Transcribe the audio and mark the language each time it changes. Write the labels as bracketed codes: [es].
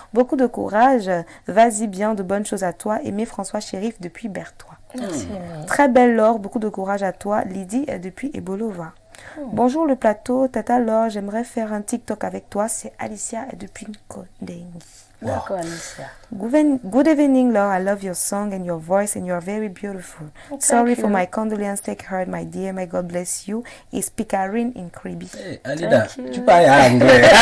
[fr] Beaucoup de courage, vas-y bien, de bonnes choses à toi. Aimé François Chérif depuis Berthois. Merci. Très belle Laure, beaucoup de courage à toi. Lydie depuis Ebolova. Bonjour le plateau, Tata Laure, j'aimerais faire un TikTok avec toi, c'est Alicia depuis Nkodengi. D'accord, Alicia. [en] Good evening, Laure. I love your song and your voice, and you're very beautiful. Sorry for my condolence. Take heart, my dear. May God bless you. It's Picarin in Kribi. [fr] Hey, Alida, tu parles anglais.